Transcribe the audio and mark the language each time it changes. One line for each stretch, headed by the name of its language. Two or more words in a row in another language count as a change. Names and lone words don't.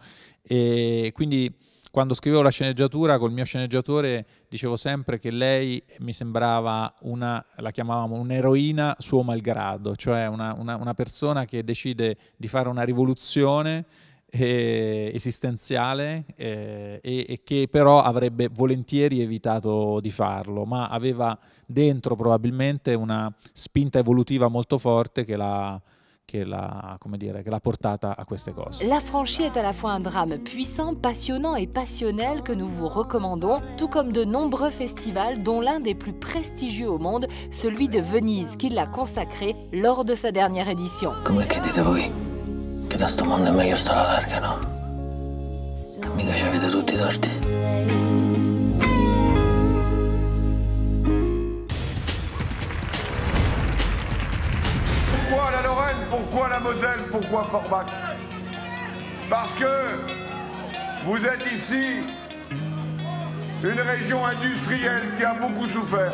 Italian: E quindi quando scrivevo la sceneggiatura col mio sceneggiatore dicevo sempre che lei mi sembrava la chiamavamo un'eroina suo malgrado, cioè una persona che decide di fare una rivoluzione esistenziale e che però avrebbe volentieri evitato di farlo, ma aveva dentro probabilmente una spinta evolutiva molto forte che l'ha portata à queste cose.
French: L'Affranchi est à la fois un drame puissant, passionnant et passionnel que nous vous recommandons, tout comme de nombreux festivals, dont l'un des plus prestigieux au monde, celui de Venise, qui l'a consacré lors de sa dernière édition.
Italian: Come che dite voi? Che da sto mondo è meglio stare alla larga, no? Mica ci avete tutti i torti.
French: Pourquoi la Lorraine? Pourquoi la Moselle? Pourquoi Forbach? Parce que vous êtes ici une région industrielle qui a beaucoup souffert.